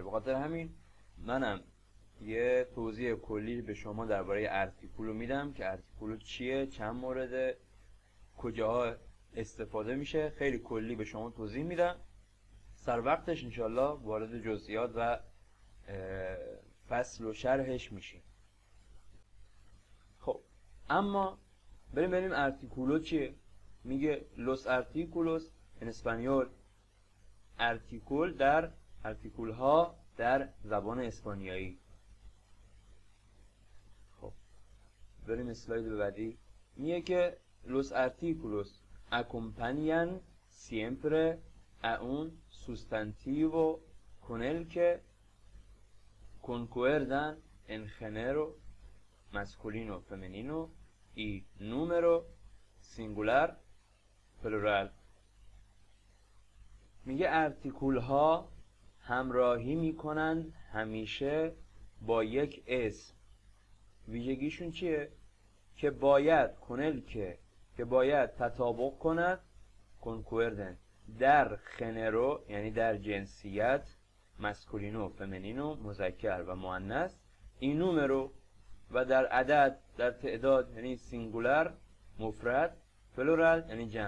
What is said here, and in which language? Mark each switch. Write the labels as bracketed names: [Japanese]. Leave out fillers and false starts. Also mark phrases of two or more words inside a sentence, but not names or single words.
[Persian] به خاطر همین منم یه توضیح کلی به شما درباره ارتیکولو میدم که ارتیکولو چیه، چند مورد، کجاها استفاده میشه، خیلی کلی به شما توضیح میدم. سر وقتش انشالله وارد جزئیات و فصل و شرحش میشیم. خب اما بریم ارتیکولو چیه. [Spanish] میگه los artículos en español. [Persian] ارتیکول ها در زبان اسپانیایی. خب بریم اسلاید بعدی. میگه که [Spanish] los artículos acompañan siempre a un sustantivo con el que concuerdan en género masculino, femenino y número singular, plural. [Persian] میگه ارتیکول ها همراهی میکنند همیشه با یک اسم. ویژگیشون چیه؟ که باید که باید تطابق کند، کنکوردن، در خنرو یعنی در جنسیت، [Spanish] masculino, femenino, [Persian] مذکر و مؤنث، این نومرو و در عدد، در تعداد یعنی سینگولر، مفرد، پلورال یعنی جمع.